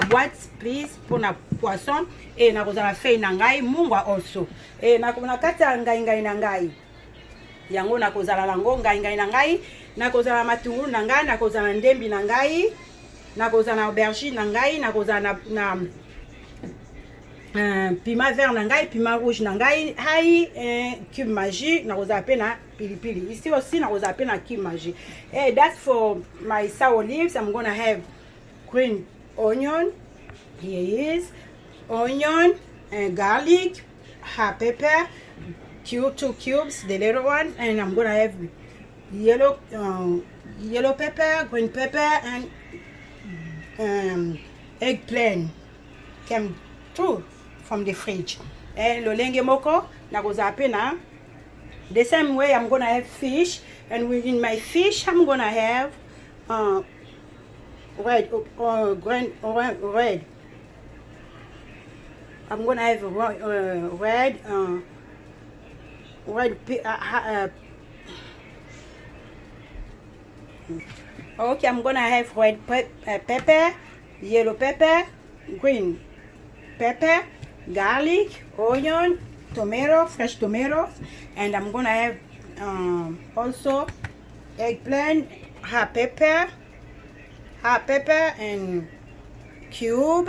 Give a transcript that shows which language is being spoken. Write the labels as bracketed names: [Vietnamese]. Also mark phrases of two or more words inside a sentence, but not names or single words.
[Lingala] boîte please pour na poisson, et na kozala feuille na ngai mungwa also, et na kati ya ngai na ngai yango na kozala lango ngai na ngai, na kozala matungulu na ngai, na kozala ndembi na ngai, na kozala aubergine na ngai, na kozala na [French] piment vert [Lingala] na ngai, [French] piment rouge [Lingala] na ngai, [French] cube magie, [Lingala] na kozala pe na pilipili. [French] Ici aussi [Lingala] na kozala pe na [French] cube magie. [English] Hey, that's for my sour leaves. I'm gonna have green onion. Here is onion and garlic, hot pepper, 2 cubes, the little one, and I'm gonna have yellow pepper, green pepper, and eggplant came through from the fridge. [Lingala] And lolenge moko na kozapena. [English] The same way I'm gonna have fish, and within my fish I'm gonna have red. I'm gonna have red. Okay, I'm gonna have red pepper, yellow pepper, green pepper, garlic, onion, tomato, fresh tomatoes, and I'm gonna have also eggplant, hot pepper, and cube.